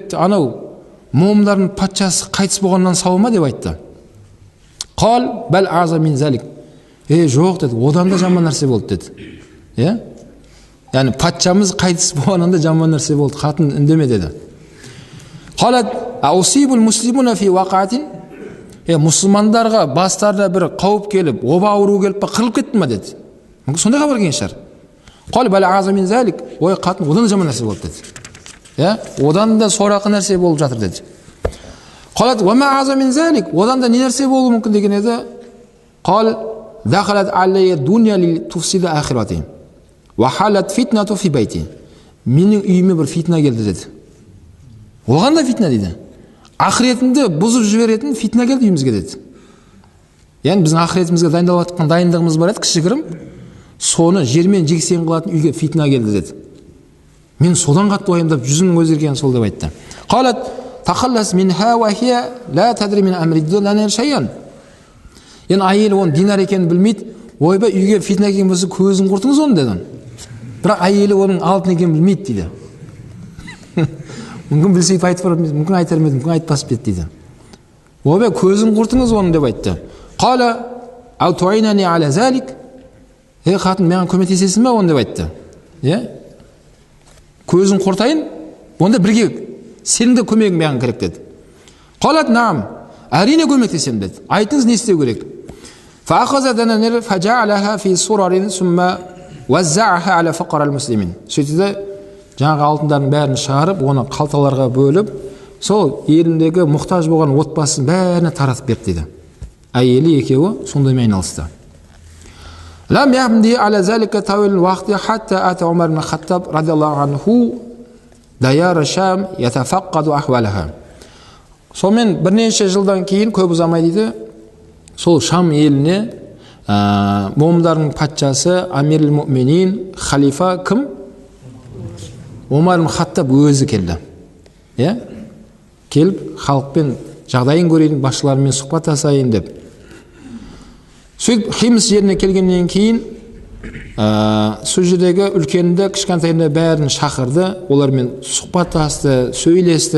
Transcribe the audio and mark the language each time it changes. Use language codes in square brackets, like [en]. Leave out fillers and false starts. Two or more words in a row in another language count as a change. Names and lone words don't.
[kk] Анау момындардың патшасы қайтыс болғаннан сау ма деп айтты. [ar] قال بل أعظم من ذلك. [kk] Жоқ деді, одан да жаман нәрсе болды деді. Яғни патшамыз қайтыс болғаннан да жаман нәрсе болды. Қатын үндеме деді. [ar] قالت أأصيب المسلمون في وقعة. [kk] Мұсылмандарға бастарына бір қауіп келіп, оба ауру келіп, қырылып кетті ма деді. Мүмкін сондай хабар келген шығар. [ar] قال بل أعظم من ذلك. [kk] Қатын одан да жаман нәрсе болды деді. Одан да сорақы нәрсе болып жатыр деді. [ar] قالت وما أعظم من ذلك. [kk] Одан да не нәрсе болуы мүмкін деген еді. [ar] قال دخلت علي الدنيا لتفسد آخرتي. وحلت الفتنة في بيتي. [kk] Менің үйіме бір фитна келді деді. Оған да фитна дейді. Ақыретімді бұзып жіберетін фитна келді үйімізге деді. Яғни біздің ақыретімізге дайындалып жатқан дайындығымыз бар еді, кішігірім. Соны жермен жексен қылатын үйге фитна келді деді. Мен содан қатты уайымдап жүзімнің өзгергені сол деп айтты. [ar] قالت تخلص منها وهي لا تدري من أمر الدنيا شيئا. [kk] Енді әйелі оның динар екенін білмейді. Ойбай, үйге фитна келген болса көзін құртыңыз оны деді. Бірақ әйелі оның алтын екенін білмейді дейді. Мүмкін білсе айтып барып, мүмкін айтар ма еді, мүмкін айтпас па еді дейді. Ойбай, көзін құртыңыз оны деп айтты. [ar] قال أو تعينينني على ذلك. [kk] Қатын, маған көмектесесің бе оны деп айтты. Көзін құртайын, онда бірге сенің де көмегің маған керек деді. [ar] قالت نعم, [kk] әрине көмектесем деді. Айтыңыз не істеу керек? [ar] فأخذ الدنانير فجعلها في صرر ثم وزعها على فقراء المسلمين. [kk] Сөйтті жаңағы алтындардың бәрін шығарып, оны қалталарға бөліп, сол еліндегі мұқтаж болған отбасын бәріне таратып берді дейді. Әйелі екеуі сондаймен айналысты. [ar] لم يمض على ذلك طويل وقت حتى أتى عمر بن الخطاب رضي الله عنه ديار الشام يتفقد أحوالها. [kk] Сонымен бірнеше жылдан кейін, көп ұзамай дейді, сол Шам еліне момындардың патшасы [ar] أمير المؤمنين [kk] халифа кім? Умар ибн Хаттаб өзі келді. Келіп, халықпен жағдайын көрейін, басшыларымен сұхбаттасайын деп. Сөйтіп, Химс жеріне келгеннен кейін, сол жердегі үлкенді, кішкентайында бәрін шақырды, олармен сұхбаттасты, сөйлесті.